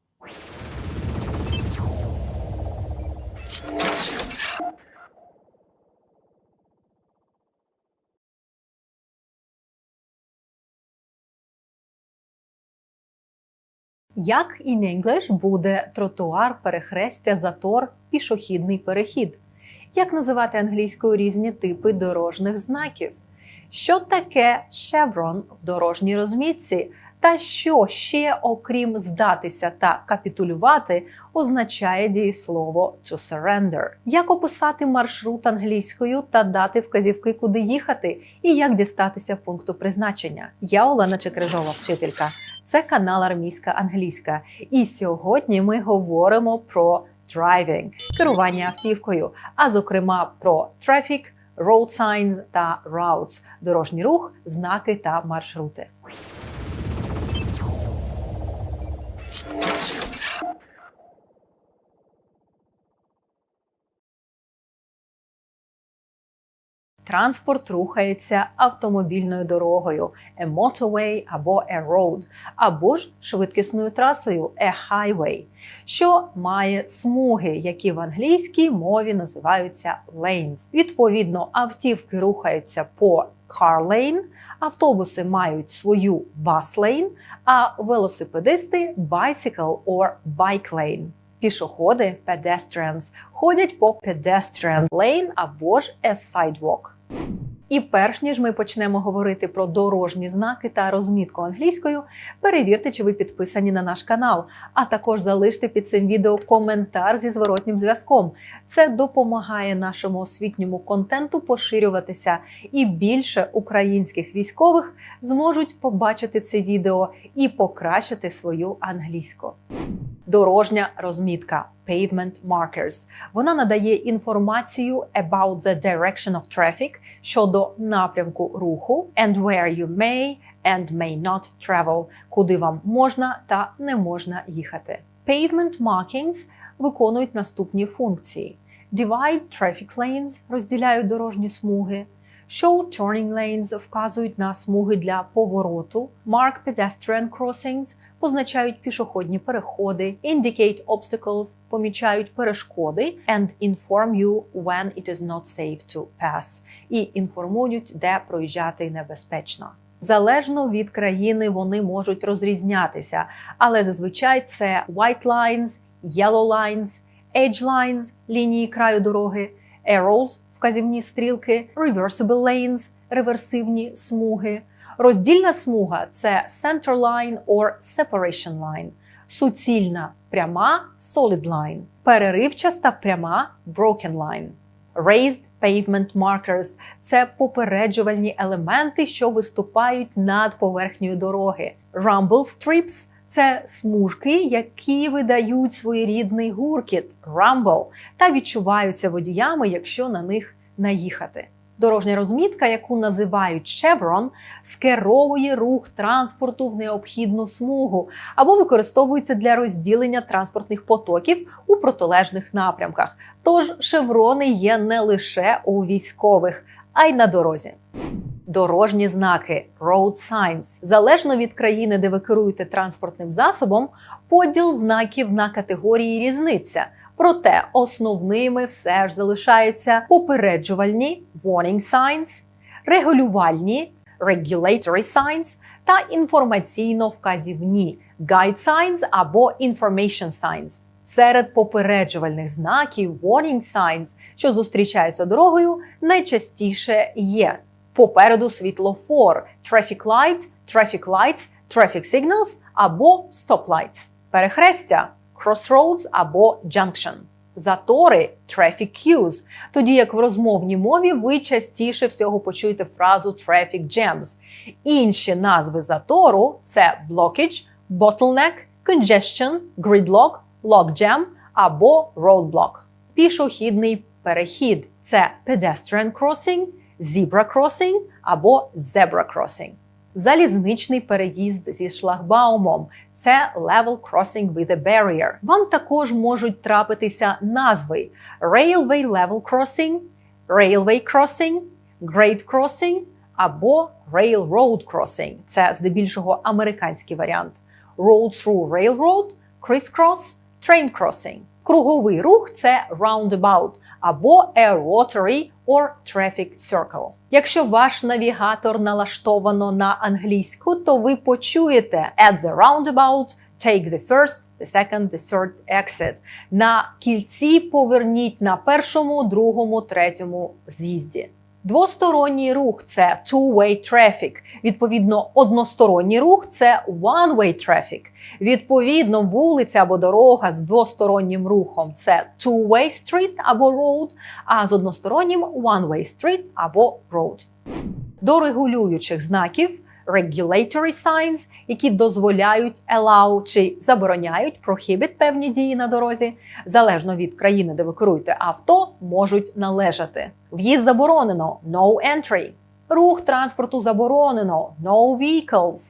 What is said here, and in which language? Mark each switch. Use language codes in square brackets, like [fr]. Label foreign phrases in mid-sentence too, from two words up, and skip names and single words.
[uk] Як [en] in English [uk] буде тротуар, перехрестя, затор, пішохідний перехід? Як називати англійською різні типи дорожніх знаків? Що таке chevron в дорожній розмітці? Та що ще, окрім здатися та капітулювати, означає дієслово [en] to surrender? [uk] Як описати маршрут англійською та дати вказівки, куди їхати? І як дістатися пункту призначення? Я Олена Чекрижова, вчителька. Це канал Армійська англійська. І сьогодні ми говоримо про driving – керування автівкою, а зокрема про [en] traffic, road signs [uk] та routes – дорожній рух, знаки та маршрути. Транспорт рухається автомобільною дорогою – [en] a motorway [uk] або [en] a road, [uk] або ж швидкісною трасою – [en] a highway, [uk] що має смуги, які в англійській мові називаються lanes. Відповідно, автівки рухаються по [en] car lane, [uk] автобуси мають свою [en] bus lane, [uk] а велосипедисти – [en] bicycle or bike lane. [uk] Пішоходи – pedestrians ходять по [en] pedestrian lane [uk] або ж [en] a sidewalk. [uk] І перш ніж ми почнемо говорити про дорожні знаки та розмітку англійською, перевірте, чи ви підписані на наш канал, а також залиште під цим відео коментар зі зворотнім зв'язком. Це допомагає нашому освітньому контенту поширюватися, і більше українських військових зможуть побачити це відео і покращити свою англійську. Дорожня розмітка – [en] pavement markers. [uk] Вона надає інформацію [en] about the direction of traffic [uk] щодо напрямку руху [en] and where you may and may not travel, [uk] куди вам можна та не можна їхати. [en] Pavement markings [uk] виконують наступні функції. [en] Divide traffic lanes – [uk] розділяють дорожні смуги. [en] Show turning lanes [uk] вказують на смуги для повороту. [en] Mark pedestrian crossings [uk] позначають пішохідні переходи. [en] Indicate obstacles [uk] помічають перешкоди. [en] And inform you when it is not safe to pass. [uk] І інформують, де проїжджати небезпечно. Залежно від країни вони можуть розрізнятися, але зазвичай це [en] white lines, yellow lines, edge lines – [uk] лінії краю дороги, arrows – вказівні стрілки, [en] reversible lanes [uk] – реверсивні смуги. Роздільна смуга – це [en] center line or separation line. [uk] Суцільна – пряма – [en] solid line. [uk] Переривчаста пряма – [en] broken line. Raised pavement markers – [uk] це попереджувальні елементи, що виступають над поверхнею дороги. [en] Rumble strips [uk] – це смужки, які видають своєрідний гуркіт – rumble, та відчуваються водіями, якщо на них наїхати. Дорожня розмітка, яку називають chevron, скеровує рух транспорту в необхідну смугу або використовується для розділення транспортних потоків у протилежних напрямках. Тож шеврони є не лише у військових, а й на дорозі. Дорожні знаки – [en] road signs. [uk] Залежно від країни, де ви керуєте транспортним засобом, поділ знаків на категорії різниця. Проте основними все ж залишаються попереджувальні – [en] warning signs, регулювальні – regulatory signs [uk] та інформаційно-вказівні – [en] guide signs або information signs. [uk] Серед попереджувальних знаків [en] warning signs, [uk] що зустрічаються дорогою, найчастіше є попереду світлофор – [en] traffic light, traffic lights, traffic signals або stop lights, [uk] перехрестя – crossroads або junction, затори – [en] traffic queues, [uk] тоді як в розмовній мові ви частіше всього почуєте фразу [en] traffic jams. [uk] Інші назви затору – це [en] blockage, bottleneck, congestion, gridlock, logjam [uk] або roadblock. Пішохідний перехід – це [en] pedestrian crossing, zebra crossing [uk] або [en] zebra crossing. [uk] Залізничний переїзд зі шлагбаумом – це [en] level crossing with a barrier. [uk] Вам також можуть трапитися назви [en] railway level crossing, railway crossing, grade crossing [uk] або [en] railroad crossing. [uk] Це здебільшого американський варіант. [en] Road through railroad, crisscross, train crossing. [uk] Круговий рух – це roundabout або [en] a rotary or traffic circle. [uk] Якщо ваш навігатор налаштовано на англійську, то ви почуєте [en] at the roundabout, take the first, the second, the third exit. [uk] На кільці поверніть на першому, другому, третьому з'їзді. Двосторонній рух – це [en] two-way traffic. [uk] Відповідно, односторонній рух – це [en] one-way traffic. [uk] Відповідно, вулиця або дорога з двостороннім рухом – це [en] two-way street [uk] або road, а з одностороннім – [en] one-way street або road. [uk] До регулюючих знаків – [en] regulatory signs, [uk] які дозволяють allow чи забороняють prohibit певні дії на дорозі, залежно від країни, де ви керуєте авто, можуть належати. В'їзд заборонено – [en] no entry. [uk] Рух транспорту заборонено – [en] no vehicles.